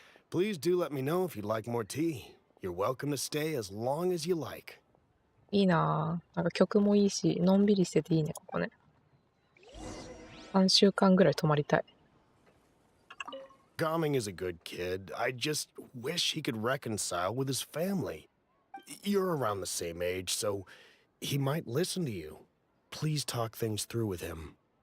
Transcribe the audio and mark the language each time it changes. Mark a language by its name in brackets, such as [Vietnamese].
[English] Please do let me know if you'd like more tea. You're welcome to stay as long as you like. [Japanese] いいなぁ。なんか曲もいいし、のんびりしてていいね、ここね。 3週間ぐらい泊まりたい。 [English] Gaming is a good kid. I just wish he could reconcile with his family. You're around the same age, so he might listen to you. Please talk things through with him.